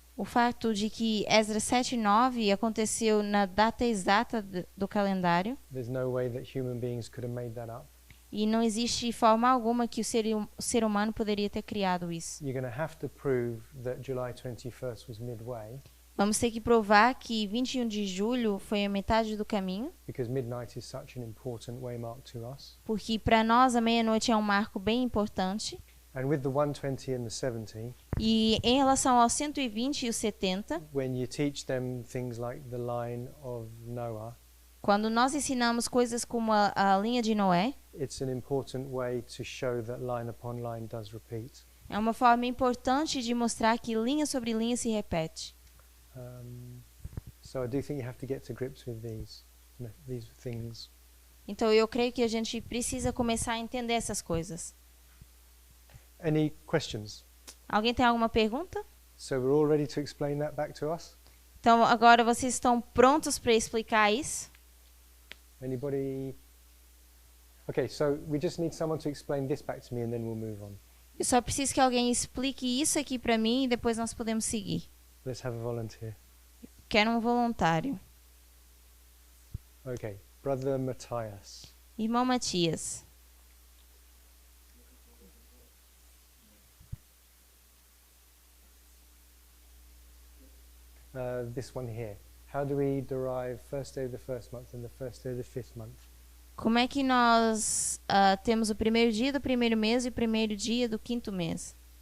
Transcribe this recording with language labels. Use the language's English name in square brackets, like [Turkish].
[Portuguese] O fato de que Esdras 7:9 aconteceu na data exata do calendário. [English] There's no way that human beings could have made that up. [Portuguese] E não existe forma alguma que o ser humano poderia ter criado isso. [English] You're going to have to prove that July 21st was midway. [Portuguese] Vamos ter que provar que 21 de julho foi a metade do caminho. [English] Because midnight is such an important waymark to us. [Portuguese] Porque para nós a meia-noite é um marco bem importante. [English] And with the 120 and the 70, [Portuguese] e em relação aos 120 e os 70, [English] when you teach them things like the line of Noah, [Portuguese] quando nós ensinamos coisas como a linha de Noé, [English] it's an important way to show that line upon line does repeat. [Portuguese] É uma forma importante de mostrar que linha sobre linha se repete. [English] So I do think you have to get to grips with these things. [Portuguese] Então eu creio que a gente precisa começar a entender essas coisas. [English] Any questions? [Portuguese] Alguém tem alguma pergunta? [English] So we're all ready to explain that back to us? [Portuguese] Então agora vocês estão prontos para explicar isso? [English] Anybody? Okay, so we just need someone to explain this back to me and then we'll move on. [Portuguese] Eu só preciso que alguém explique isso aqui para mim e depois nós podemos seguir. [English] Let's have a volunteer. [Portuguese] Quero um voluntário. [English] Okay, Brother Matthias. [Portuguese] Irmão Matias. [English] This one here. How do we derive first day of the first month and the first day of the fifth month? [Portuguese] Como é que nós temos o primeiro dia do primeiro mês e o primeiro dia do quinto mês?